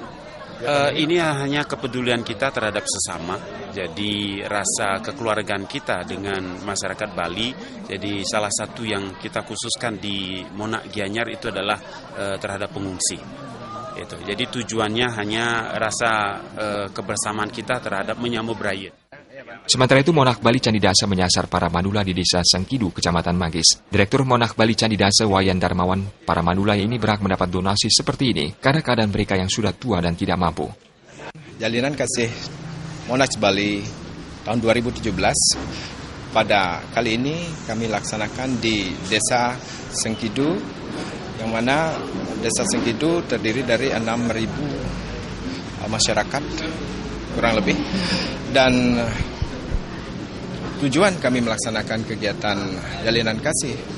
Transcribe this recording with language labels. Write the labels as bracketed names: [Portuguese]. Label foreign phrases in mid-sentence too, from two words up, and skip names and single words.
[Indonesian] Ini hanya kepedulian kita terhadap sesama, jadi rasa kekeluargaan kita dengan masyarakat Bali. Jadi salah satu yang kita khususkan di Monarch Gianyar itu adalah terhadap pengungsi. Jadi tujuannya hanya rasa kebersamaan kita terhadap menyambut Brayet. Sementara itu, Monarch Bali Candi Dasa menyasar para manula di Desa Sengkidu, Kecamatan Manggis. Direktur Monarch Bali Candi Dasa, Wayan Darmawan, para manula ini berhak mendapat donasi seperti ini karena keadaan mereka yang sudah tua dan tidak mampu. Jalinan Kasih Monarch Bali tahun 2017, pada kali ini kami laksanakan di Desa Sengkidu, yang mana Desa Sengkidu terdiri dari 6.000 masyarakat kurang lebih, dan tujuan kami melaksanakan kegiatan Jalinan Kasih